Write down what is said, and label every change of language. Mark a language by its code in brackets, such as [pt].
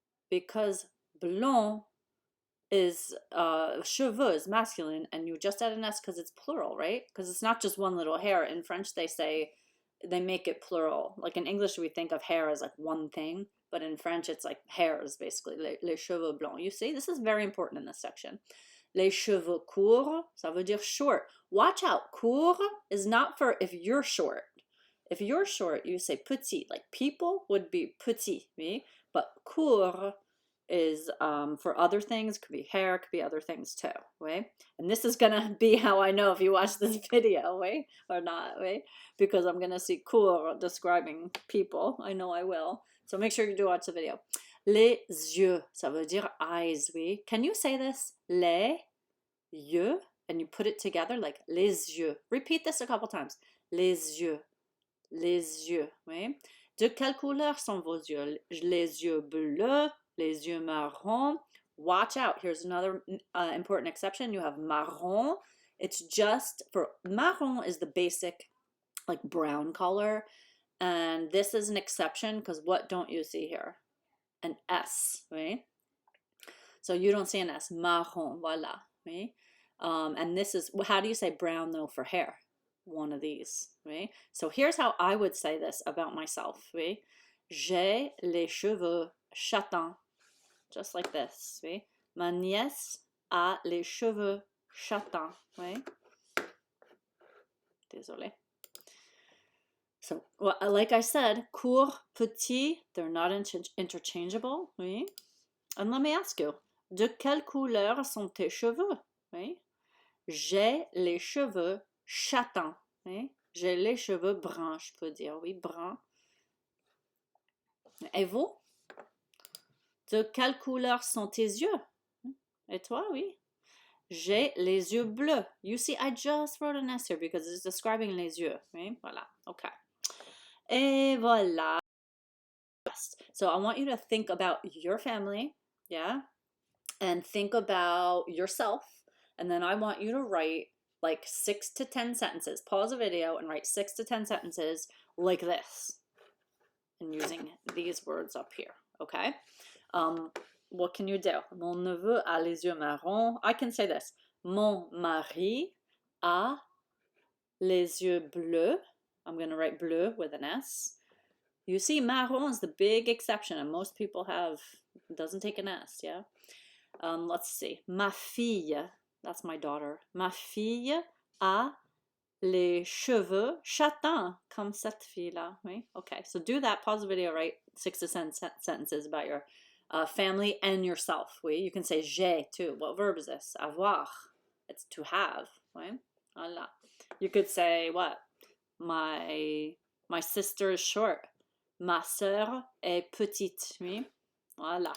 [en] Because blond is cheveux is masculine, and you just add an S because it's plural, right? Because it's not just one little hair. In French, they make it plural. Like in English, we think of hair as like one thing, but in French, it's like hairs, basically. [fr] Les cheveux blonds. [en] You see, this is very important in this section. [fr] Les cheveux courts, ça veut dire short. [en] Watch out, court is not for if you're short. If you're short, you say petit. Like people would be petit, oui? But court is for other things. Could be hair, could be other things too, right? And this is gonna be how I know if you watch this video, right? Or not, right? Because I'm gonna see court describing people. I know I will. So make sure you do watch the video. [fr] Les yeux, ça veut dire [en] eyes, oui. Can you say this? [fr] Les yeux, [en] and you put it together like [fr] les yeux. [en] Repeat this a couple times. [fr] Les yeux, les yeux. Oui? De quelle couleur sont vos yeux? Les yeux bleus, les yeux marrons. [en] Watch out. Here's another important exception. You have marron. It's just for marron is the basic like brown color. And this is an exception because what don't you see here? An S, right? So you don't see an S. [fr] Marron, voila. Right? [en] And this is, how do you say brown though for hair? One of these, right? So here's how I would say this about myself, right? [fr] J'ai les cheveux châtains, [en] just like this, right? [fr] Ma nièce a les cheveux châtains, right? Désolé. [en] So, well, like I said, court, petit, they're not interchangeable, right? [fr] And let me ask you, de quelle couleur sont tes cheveux, right? J'ai les cheveux châtains, right? J'ai les cheveux bruns, je peux dire, oui, bruns. Et vous? De quelle couleur sont tes yeux? Et toi, oui? J'ai les yeux bleus. [en] You see, I just wrote an S here because it's describing les yeux, right? Voilà, okay. [fr] Et voilà. [en] So I want you to think about your family, yeah? And think about yourself. And then I want you to write like 6 to 10 sentences. Pause the video and write 6 to 10 sentences like this. And using these words up here, okay? What can you do? [fr] Mon neveu a les yeux marrons. [en] I can say this. [fr] Mon mari a les yeux bleus. [en] I'm going to write bleu with an S. You see, marron is the big exception, and most people have, doesn't take an S, yeah? Let's see. Ma fille, that's my daughter. [fr] Ma fille a les cheveux châtains, comme cette fille-là. [en] Oui? Okay, so do that. Pause the video, write 6 to 10 sentences about your family and yourself. Oui? You can say j'ai too. What verb is this? Avoir. It's to have. Oui? Voilà. You could say what? My sister is short. [fr] Ma sœur est petite. Oui? Voilà.